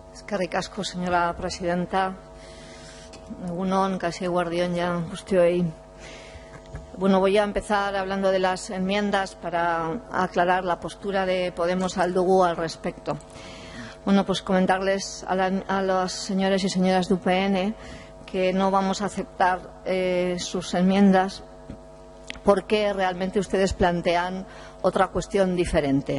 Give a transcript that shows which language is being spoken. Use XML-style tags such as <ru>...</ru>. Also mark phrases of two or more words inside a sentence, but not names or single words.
<eu>Eskerrik asko,</eu> <es>señora presidenta.</es> <eu>Egun on, kasi eguerdion ya guztioi.</eu> <es>Bueno, voy a empezar hablando de las enmiendas para aclarar la postura de Podemos Aldugu al respecto. Bueno, pues comentarles a los señores y señoras de UPN que no vamos a aceptar sus enmiendas porque realmente ustedes plantean otra cuestión diferente.</es>